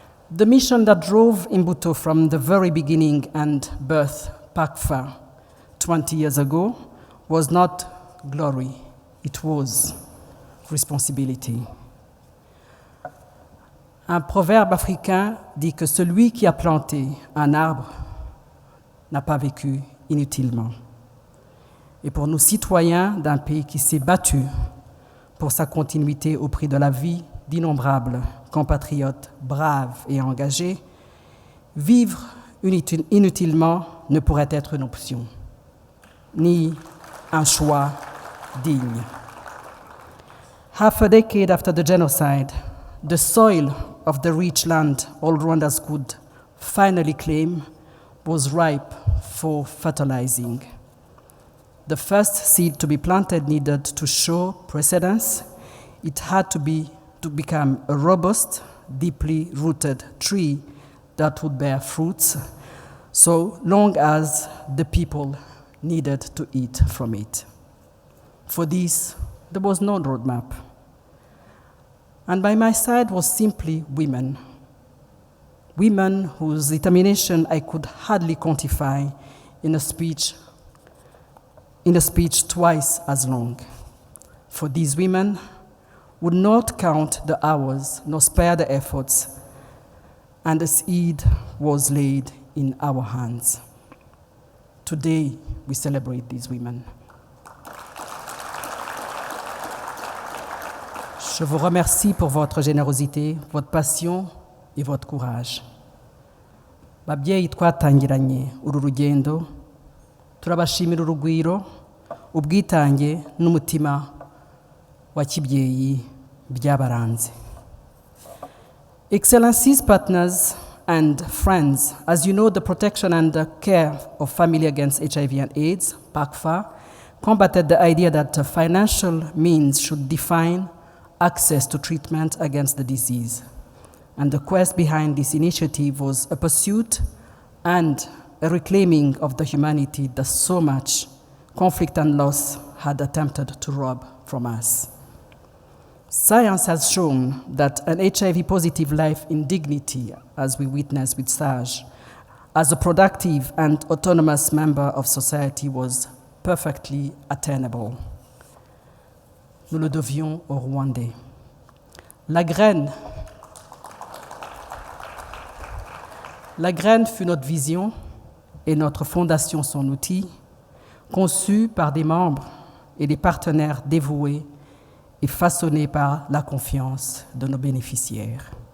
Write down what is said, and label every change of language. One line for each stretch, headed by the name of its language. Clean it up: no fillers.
English: The mission that drove Imbuto from the very beginning and birth PACFA 20 years ago was not glory, it was responsibility.
French: Un proverbe africain dit que celui qui a planté un arbre n'a pas vécu inutilement. et pour nous citoyens d'un pays qui s'est battu pour sa continuité au prix de la vie d'innombrables compatriotes braves et engagés, vivre inutilement ne pourrait être une option, ni un choix digne.
English: Half a decade after the genocide, the soil of the rich land all Rwandans could finally claim was ripe for fertilizing. The first seed to be planted needed to show precedence. It had to become a robust, deeply rooted tree that would bear fruits so long as the people needed to eat from it. For this, there was no roadmap. And by my side was simply women. Women whose determination I could hardly quantify in a speech twice as long. For these women would not count the hours nor spare the efforts, and the seed was laid in our hands. Today, we celebrate these women.
French: Je vous remercie pour votre générosité, votre passion et votre courage.
Kinyarwanda: Babyeyi twatangiranye uru rugendo, turabashimira urugwiro, ubwitange n'umutima wa kibyeyi byabaranze.
English: Excellencies, partners, and friends, as you know, the protection and the care of family against HIV and AIDS, PACFA, combated the idea that financial means should define access to treatment against the disease. And the quest behind this initiative was a pursuit and a reclaiming of the humanity that so much conflict and loss had attempted to rob from us. Science has shown that an HIV-positive life in dignity, as we witnessed with Sage, as a productive and autonomous member of society was perfectly attainable.
French: Nous le devions aux Rwandais. La graine fut notre vision et notre fondation son outil, conçu par des membres et des partenaires dévoués et façonné par la confiance de nos bénéficiaires.